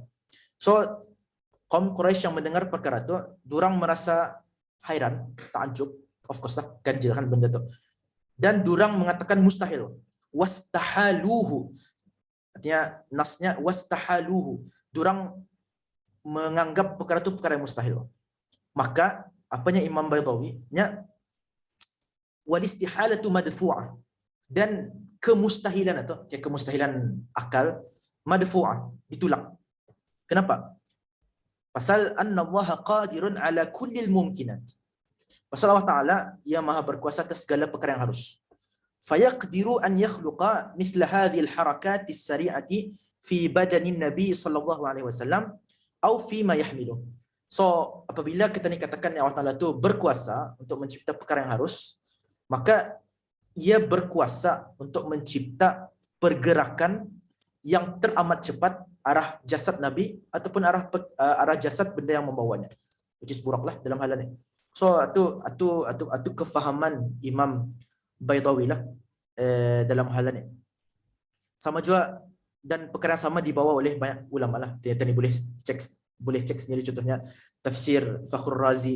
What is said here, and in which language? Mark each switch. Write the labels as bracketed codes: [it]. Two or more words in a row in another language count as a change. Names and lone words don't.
[ms] So kaum Quraisy yang mendengar perkara itu, durang merasa hairan, takjub, [en] of course [ms] lah, ganjil kan benda tu. Dan durang mengatakan mustahil. Wastahaluhu. Artinya nasnya wastahaluhu. Durang menganggap perkara itu perkara yang mustahil. Maka apanya Imam Baydawi nya [ar] والاستحالة مدفوعة. [ms] Dan kemustahilan itu, kemustahilan akal madfu'ah, ditolak. Kenapa? [ar] Pasal أن الله قادر على كل الممكنات. [ms] Pasal [ar] الله تعالى [ms] ia maha berkuasa atas segala perkara yang harus. [ar] فيقدر أن يخلق مثل هذه الحركات السريعة في بدن النبي صلى الله عليه وسلم atau فيما يحمل. [ms] So apabila kita ni katakan [ar] الله تعالى [ms] tu berkuasa untuk mencipta perkara yang harus, maka ia berkuasa untuk mencipta pergerakan yang teramat cepat arah jasad Nabi ataupun arah jasad benda yang membawanya. [en] Which is [ms] burak lah dalam hal ini. So itu kefahaman Imam Baydawi lah dalam hal ini. Sama juga dan perkara sama dibawa oleh banyak ulama lah. Tadi boleh cek sendiri, contohnya tafsir Fakhrul Razi.